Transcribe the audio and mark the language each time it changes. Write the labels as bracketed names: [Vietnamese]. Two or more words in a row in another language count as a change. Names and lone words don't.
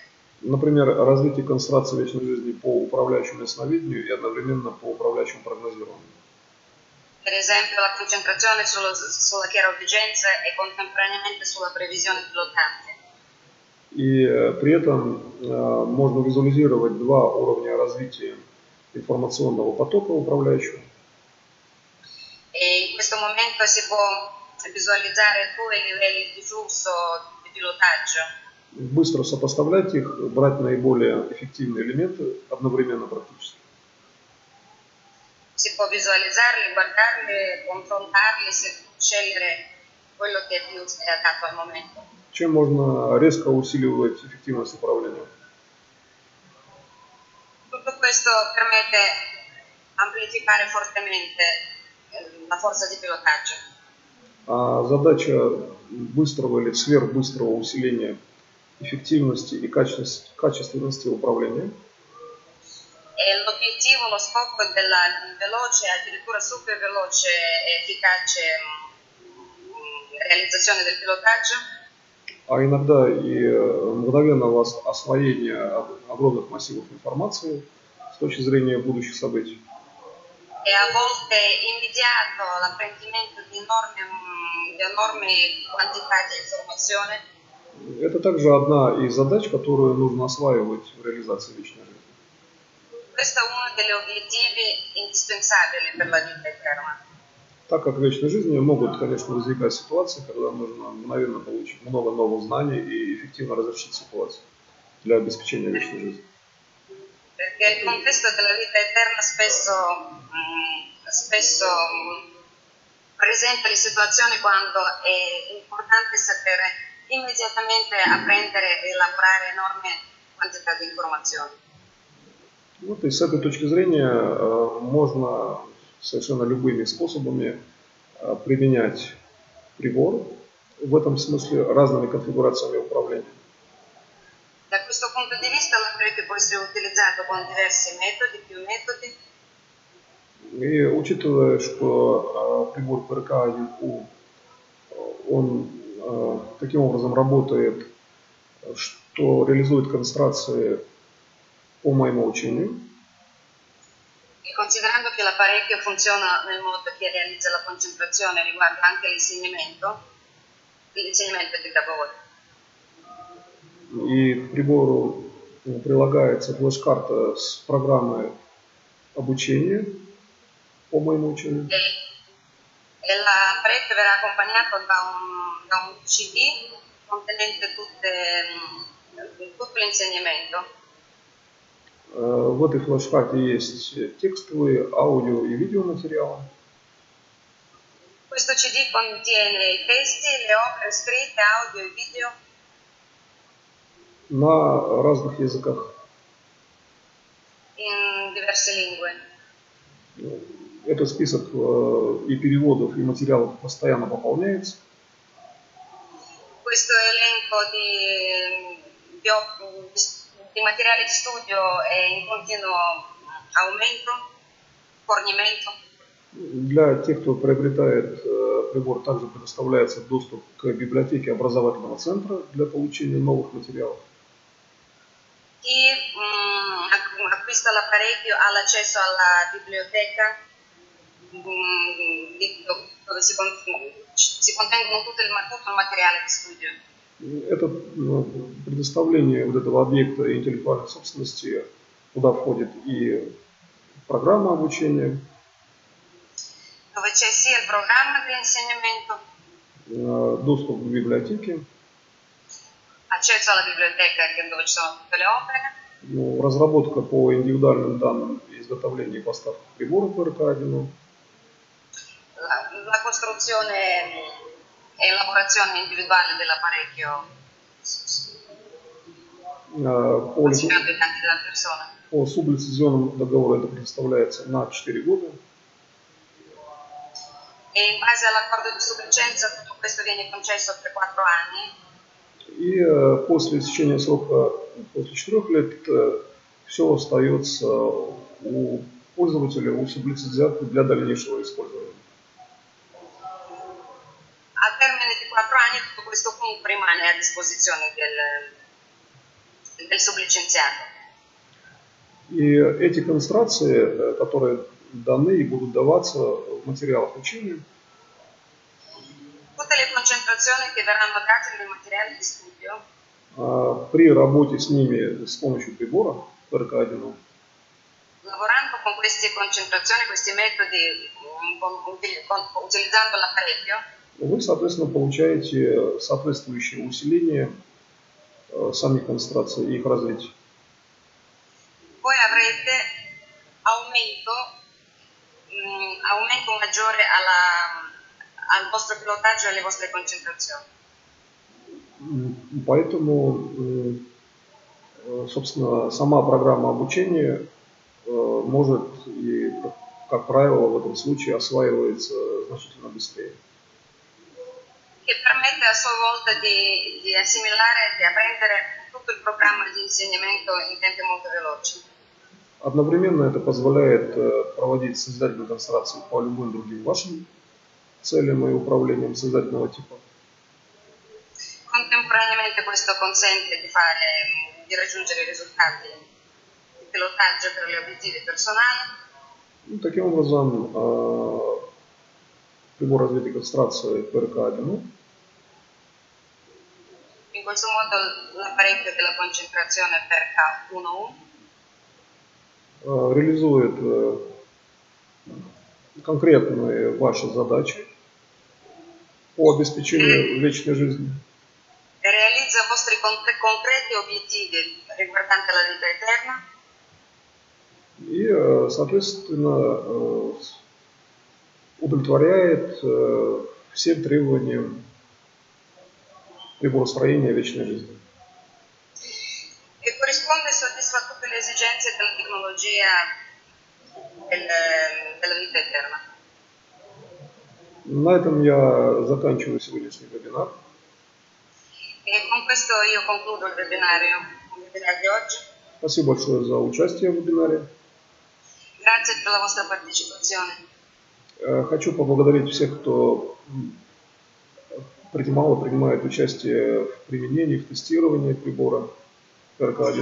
[Russian] Например, развитие концентрации вечной жизни по управляющему ясновидению и одновременно по управляющему прогнозированию. [Italian] Per esempio la concentrazione sulla chiaroveggenza e contemporaneamente sulla previsione pilotante. [Russian] И при этом можно визуализировать два уровня развития информационного потока управляющего. [Italian] E in questo momento si può visualizzare due livelli di flusso di pilotaggio. [Russian] Быстро сопоставлять их, брать наиболее эффективные элементы одновременно практически. [Italian] Si può visualizzarli, guardarli, confrontarli, scegliere quello che più è adatto al momento. [Russian] Чем можно резко усиливать эффективность управления. [Italian] Tutto questo permette amplificare fortemente la forza di pilotaggio. [Russian] А задача быстрого или сверхбыстрого усиления эффективности и качественности управления. [Italian] E l'obiettivo, lo scopo della veloce, addirittura super veloce e efficace realizzazione del pilotaggio, [Russian] а иногда и мгновенного освоения огромных массивов информации с точки зрения будущих событий. [Italian] E a volte immediato l'apprendimento di enormi quantità di informazione. [Russian] Это также одна из задач, которую нужно осваивать в реализации вечной жизни. [Italian] Questo è uno degli obiettivi indispensabili per la vita eterna. [Russian] Так как в вечной жизни могут, конечно, возникать ситуации, когда нужно мгновенно получить много новых знаний и эффективно разрешить ситуацию для обеспечения вечной жизни. [Italian] Perché il contesto della vita eterna spesso presenta le situazioni quando è importante sapere immediatamente apprendere e elaborare enorme quantità di informazioni. [Russian] Вот и с этой точки зрения можно совершенно любыми способами применять прибор, в этом смысле разными конфигурациями управления. [Italian] Da questo punto di vista l'apparecchio può essere utilizzato con diversi metodi, più metodi. [Russian] И учитывая, что прибор ПРК-1У, он таким образом работает, что реализует концентрации по моему учению. [Italian] E considerando che l'apparecchio funziona nel modo che realizza la concentrazione, riguarda anche l'insegnamento che dà voi. [Russian] И к прибору прилагается флеш-карта с программой обучения по моему учению. [Italian] E l'apparecchio verrà accompagnato da un CD contenente tutto l'insegnamento. [Russian] В этой флеш-карте есть текстовые, аудио и видеоматериалы. [Italian] Questo CD contiene i testi, le opere scritte, audio e video. [Russian] На разных языках. [Italian] in diverse lingue. [Russian] Этот список и переводов, и материалов постоянно пополняется. [Italian] Questo elenco di materiali di studio è in continuo aumento, fornimento. [Russian] Для тех, кто приобретает прибор, также предоставляется доступ к библиотеке образовательного центра для получения новых материалов. [Italian] Chi acquista l'apparecchio ha l'accesso alla biblioteca dove si contengono tutto il materiale di studio. [Russian] Это предоставление вот этого объекта интеллектуальной собственности, куда входит и программа обучения, [Italian] Dove c'è sia il programma di insegnamento, [Russian] доступ к библиотеке, [Italian] accesso alla biblioteca dove ci sono tutte le opere, [Russian] разработка по индивидуальным данным, изготовление и поставка приборов ПРК-1, [Italian] la costruzione e elaborazione individuale dell'apparecchio consegnato ai danni della persona. [Russian] По сублицензионному договору это предоставляется на 4 года. [Italian] E in base all'accordo di sublicenza tutto questo viene concesso per 4 anni. [Russian] И после истечения срока, после 4 лет, все остается у пользователя, у сублицензиата для дальнейшего использования. [Italian] Al termine di 4 anni tutto questo comunque rimane a disposizione del sublicenziato. [Russian] И эти концентрации, которые даны и будут даваться в материалах учения, [Italian] Tutte le concentrazioni che verranno date nei materiali di studio, [Russian] при работе с ними с помощью прибора ПРК-1, [Italian] lavorando con queste concentrazioni, questi metodi, utilizzando l'apparecchio, [Russian] вы, soответственно, получаете соответствующее усиление самих концентраций и их развития. [Italian] Voi avrete aumento maggiore al vostro pilotaggio e alle vostre concentrazioni. [Russian] Поэтому, собственно, сама программа обучения может и, как правило, в этом случае осваивается значительно быстрее. [Italian] Che permette a sua volta di assimilare, di apprendere tutto il programma di insegnamento in tempi molto veloci. [Russian] Одновременно это позволяет проводить созидательные концентрации по любым другим вашим целям и управлениям созидательного типа. [Italian] Contemporaneamente questo consente di raggiungere i risultati di pilotaggio per gli obiettivi personali. [Russian] Таким образом, прибор развития концентрации ПРК-1 [Italian] in questo modo l'apparecchio della concentrazione PRK-1U [Russian] реализует конкретные ваши задачи по обеспечению вечной жизни. [Italian] Realizza i vostri concreti obiettivi riguardanti la vita eterna. [Russian] И, соответственно, удовлетворяет всем требованиям приборостроения вечной жизни. [Italian] E corrisponde e soddisfa tutte le esigenze della tecnologia della vita eterna. [Russian] На этом я заканчиваю сегодняшний вебинар. [Italian] E con questo io concludo il webinario di oggi. [Russian] Спасибо большое за участие в вебинаре. [Italian] Grazie per la vostra partecipazione. [Russian] Хочу поблагодарить всех, кто принимает участие в применении, в тестировании прибора ПРК-1.